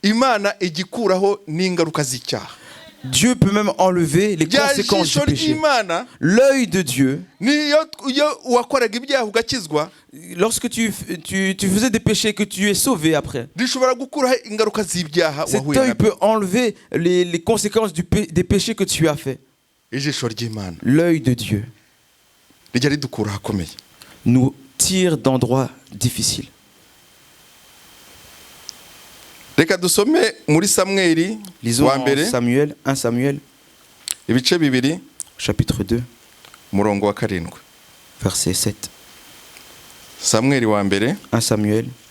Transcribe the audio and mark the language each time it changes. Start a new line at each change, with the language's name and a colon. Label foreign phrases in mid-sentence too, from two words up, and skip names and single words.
French: Dieu peut même enlever les conséquences du péché. L'œil de Dieu, lorsque tu faisais des péchés que tu es sauvé après, cet œil peut enlever les conséquences des péchés que tu as fait.
Kinyarwanda: ijisho ry'Imana
French: l'œil de Dieu
Kinyarwanda: rijya ridukura ahakomeye
French: nous tire d'endroits difficiles.
Kinyarwanda: reka dusome muri Samweli
French: Lisons
Kinyarwanda: wa mbere
French: Samuel, 1 Samuel,
Kinyarwanda: ibice bibiri
French: chapitre 2,
Kinyarwanda: umurongo wa 7.
French: verset 7.
Kinyarwanda: Samweli wa mbere
French: 1 Samuel,